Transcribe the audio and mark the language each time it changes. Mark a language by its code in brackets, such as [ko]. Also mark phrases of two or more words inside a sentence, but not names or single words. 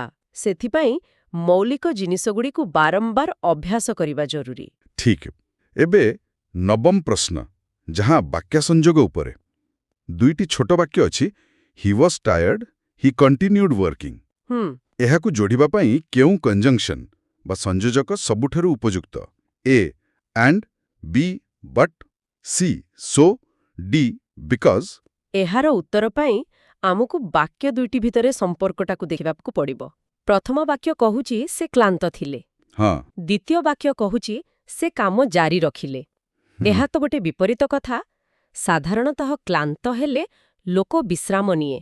[or] ସେଥିପାଇଁ ମୌଳିକ ଜିନିଷଗୁଡ଼ିକୁ ବାରମ୍ବାର ଅଭ୍ୟାସ କରିବା ଜରୁରୀ। ଠିକ୍। ଏବେ ନବମ ପ୍ରଶ୍ନ, ଯାହା ବାକ୍ୟ ସଂଯୋଗ ଉପରେ। 2ଟି ଛୋଟ ବାକ୍ୟ ଅଛି, [en] he was tired, he continued working. [or] ଏହାକୁ ଯୋଡ଼ିବା ପାଇଁ କେଉଁ କଞ୍ଜଙ୍କ୍ସନ୍ ବା ସଂଯୋଜକ ସବୁଠାରୁ ଉପଯୁକ୍ତ? [en] A, and, B, but, C, so, D, because। [or] ଏହାର ଉତ୍ତର ପାଇଁ ଆମକୁ ବାକ୍ୟ ଦୁଇଟି ଭିତରେ ସମ୍ପର୍କଟାକୁ ଦେଖିବାକୁ ପଡ଼ିବ। ପ୍ରଥମ ବାକ୍ୟ କହୁଛି ସେ କ୍ଳାନ୍ତ ଥିଲେ। ହଁ। ଦ୍ୱିତୀୟ ବାକ୍ୟ କହୁଛି ସେ କାମ ଜାରି ରଖିଲେ। ଏହା ତ ଗୋଟେ ବିପରୀତ କଥା। ସାଧାରଣତଃ କ୍ଳାନ୍ତ ହେଲେ ଲୋକ ବିଶ୍ରାମ ନିଏ।